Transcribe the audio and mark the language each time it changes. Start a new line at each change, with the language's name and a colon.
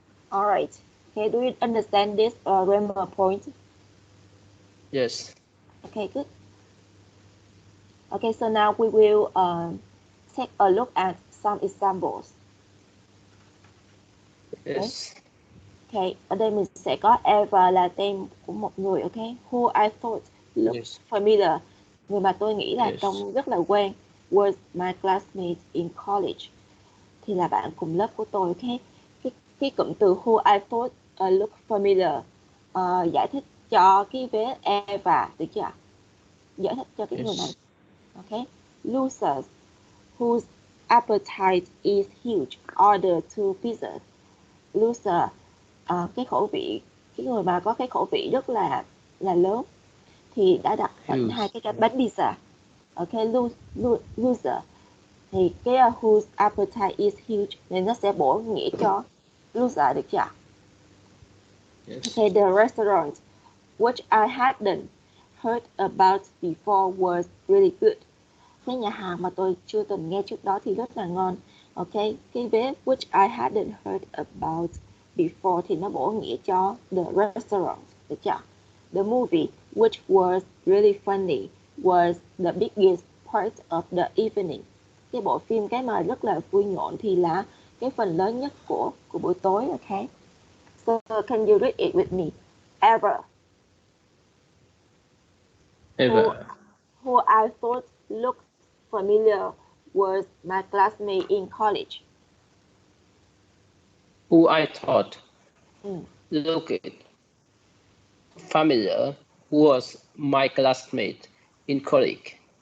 English: All right. Okay, do you understand this grammar point? Yes. Okay, good. Okay, so now we will take a look at some examples. Yes.
Vietnamese: Okay, ở đây mình sẽ có Eva là tên của một người. Okay,
English: who I thought looked familiar,
Vietnamese: người mà tôi nghĩ là trông rất là quen,
English: was my classmate in college,
Vietnamese: thì là bạn cùng lớp của tôi. Okay, cái cụm từ
English: who I thought looked familiar
Vietnamese: giải thích cho cái vế Eva, được chưa? Giải thích cho cái người này.
English: Okay, losers whose appetite is huge order 2 pizzas.
Vietnamese: Loser, cái khẩu vị, cái người mà có cái khẩu vị rất là lớn thì đã đặt hai cái bánh pizza. Okay, loser thì cái
English: whose appetite is huge
Vietnamese: nên nó sẽ bổ nghĩa cho loser, được chưa?
English: Okay, the restaurant which I hadn't heard about before was really good.
Vietnamese: Cái nhà hàng mà tôi chưa từng nghe trước đó thì rất là ngon. Okay, cái vế
English: which I hadn't heard about before
Vietnamese: thì nó bổ nghĩa cho
English: the restaurant,
Vietnamese: được chưa?
English: The movie which was really funny was the biggest part of the evening.
Vietnamese: Cái bộ phim cái mà rất là vui nhộn thì là cái phần lớn nhất của buổi tối.
English: Okay, so can you read it with me? Ever. Who I thought looked familiar was my classmate in college. Who I thought looked familiar was my classmate in college.